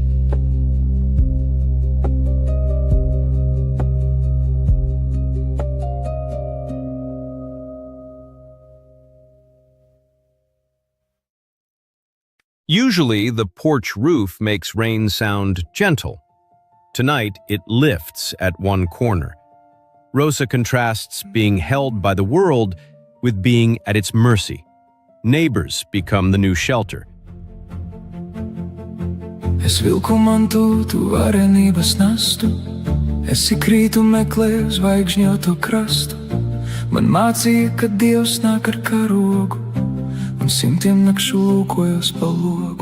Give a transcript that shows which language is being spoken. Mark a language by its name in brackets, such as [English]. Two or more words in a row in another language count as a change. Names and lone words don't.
[English] Usually, the porch roof makes rain sound gentle. Tonight, it lifts at one corner. Rosa contrasts being held by the world with being at its mercy. Neighbors become the new shelter. [Latvian] Es vilku mantu, tu varenības nastu, esi krītu meklē zvaigžņoto krastu. Man mācīja, ka Dievs nāk ar karogu, un simtiem nakšu lūkojos pa logu.